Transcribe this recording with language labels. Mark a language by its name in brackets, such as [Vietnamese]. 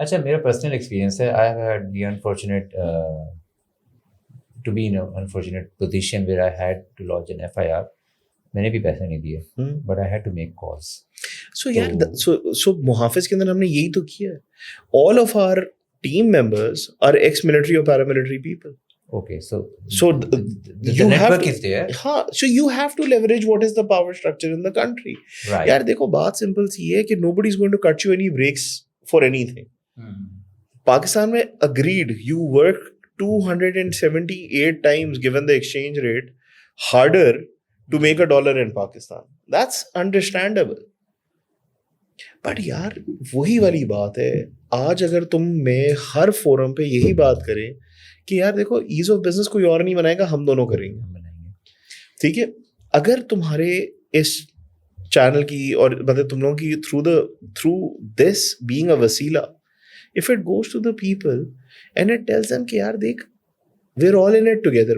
[Urdu] اچھا میرا personal experience ہے, [English] I have had the unfortunate to be in unfortunate position where I had to launch an FIR. [Urdu] میں نے بھی پیسے نہیں دیے, [English] But I had to make calls. [Urdu] سو یار سو محافظ کے اندر ہم نے یہی تو کیا ہے. [English] All of our team members are ex military اور paramilitary people. Okay, so the network is there. ہاں, so you have to leverage what is the power structure in the country. Right. [Urdu] یار دیکھو بات سمپل سی ہے کہ [English] nobody is going to cut you any breaks for anything. [Urdu] Pakistan میں [English] agreed you work 278 times given the exchange rate harder to make a dollar in Pakistan. That's understandable. [Urdu] But یار وہی والی بات ہے, آج اگر تم میں ہر فورم پہ یہی بات کریں کہ یار دیکھو ایز آف بزنس کوئی اور نہیں بنائے گا, ہم دونوں کریں گے, ٹھیک ہے. اگر تمہارے اس چینل کی اور مطلب تم لوگوں کی [English] through this being a وسیلہ, if it goes to the people and it tells them [Urdu] کہ یار دیکھ [English] We are all in it together.